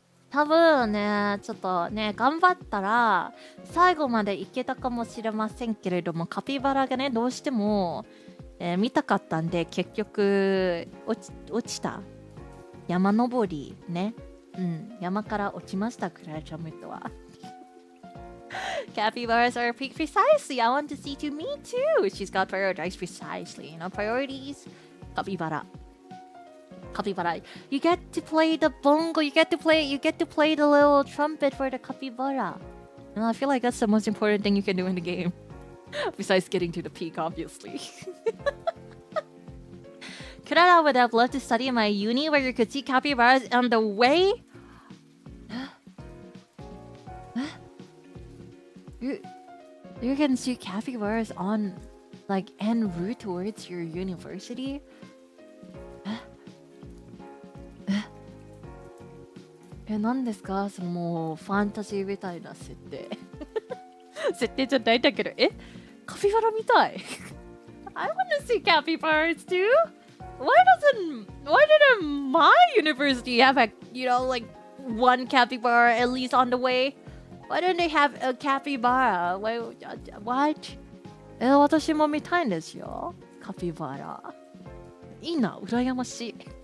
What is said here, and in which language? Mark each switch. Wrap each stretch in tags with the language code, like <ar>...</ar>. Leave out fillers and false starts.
<ja>多分ね、ちょっとね、頑張ったら最後までいけたかもしれませんけれども、カピバラがね、どうしても、見たかったんで、結局落ちた。山登りね。山から落ちました、クララちゃんムッドは。</ja> <en>Capybaras are peak precisely. I want to see to me too. She's got prioritized precisely. You know, priorities. Capybara. Capybara. You get to play the bongo. You get to play the little trumpet for the capybara. And I feel like that's the most important thing you can do in the game. Besides getting to the peak, obviously. Klara would have loved to study in my uni where you could see capybaras on the way. You can see capybaras on, like, en route towards your university.</en> <ja>Eh, 何ですかそのもうファンタジーみたいな設定設定じゃないんだけどカピバラ見たい</ja> <en>I want to see capybaras too. Why didn't my university have a, you know, like one capybara at least on the way? Why don't they have a capybara?</en> <ja>What? 私も見たいんですよ。カピバラ。いいな、羨ましい。</ja>